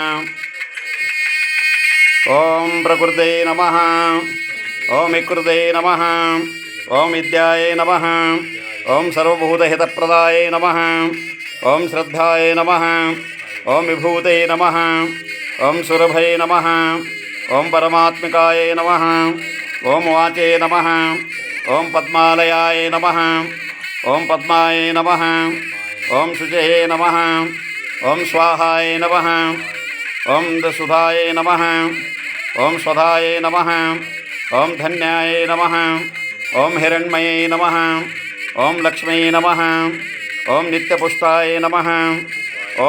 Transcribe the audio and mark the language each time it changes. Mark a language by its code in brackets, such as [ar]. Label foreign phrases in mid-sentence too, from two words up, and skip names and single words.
[sa] ओं प्रकृते नमः ओं विकृते नमः ओं विद्याये नमः ओं सर्वभूतहितप्रदाये नमः ओं श्रद्धाये नमः ओं विभूते नमः ओं सुरभये नमः ओं परमात्मिकाये नमः ओं वाचे नमः ఓం పద్మాలయాయ నమః ఓం పద్మాయ నమః ఓం శుచయే నమః ఓం స్వాహాయ నమః ఓం సుధాయ నమః ఓం స్వధాయ నమః ఓం ధన్యాయ నమః ఓం హిరణ్మయే నమః ఓం లక్ష్మీ నమః ఓం నిత్యపుష్టాయ నమః ఓం